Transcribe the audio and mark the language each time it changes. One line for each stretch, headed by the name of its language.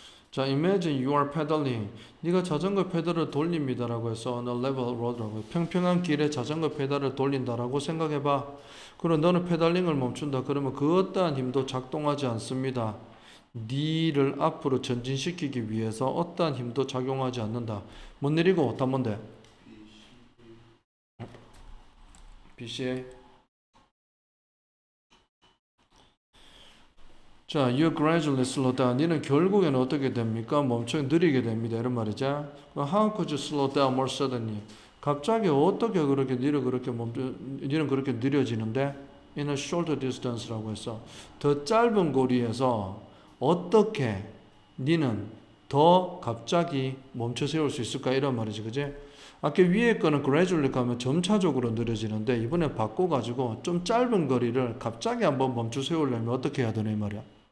English: 자, imagine you are pedaling.
Korean: 네가 자전거 페달을 돌립니다라고 해서 on a level road 라고 평평한 길에 자전거 페달을 돌린다라고 생각해봐. 그럼 너는 페달링을 멈춘다. 그러면 그 어떠한 힘도 작동하지 않습니다. 니를 앞으로 전진시키기 위해서 어떠한 힘도 작용하지 않는다. 못 내리고 다 뭔데? BCA.
English: 자, you gradually slow down.
Korean: 니는 결국에는 어떻게 됩니까? 멈춰 느리게 됩니다. 이런 말이죠.
English: How could you slow down more suddenly?
Korean: 갑자기 어떻게 그렇게 니는 그렇게 느려지는데? In a shorter distance 라고 해서 더 짧은 거리에서 어떻게 니는 더 갑자기 멈춰 세울 수 있을까? 이런 말이지, 그지? 아까 위에 거는 gradually 가면 점차적으로 느려지는데 이번에 바꿔가지고 좀 짧은 거리를 갑자기 한번 멈춰 세우려면 어떻게 해야 되나 이 말이야.